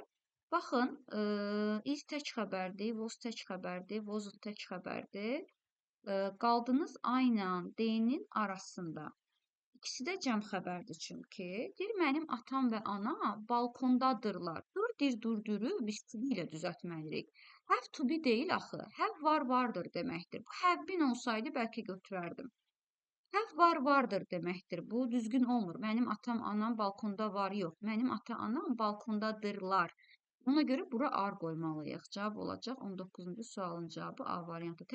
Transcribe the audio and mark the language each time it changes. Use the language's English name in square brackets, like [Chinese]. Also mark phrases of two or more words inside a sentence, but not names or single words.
[Azerbaijani] Baxın, is tək xəbərdir, was tək xəbərdir, wasn't tək xəbərdir. Qaldınız A ilə D-nin arasında. İkisi də cəm xəbərdir çünki. Deyir, mənim atam və anam balkondadırlar. Deyir, durduru, biz [English] to be [Azerbaijani] ilə düzəltməliyik. [English] Have to be [Azerbaijani] deyil axı. Have vardır deməkdir. Bu have-bin olsaydı bəlkə götürərdim. Have vardır deməkdir. Bu düzgün olmur. Mənim atam, anam balkonda var, yox. Mənim ata, anam balkondadırlar. Ona görə bura ar qoymalıyıq. Cavab olacaq 19-cu sualın cavabı A variantı.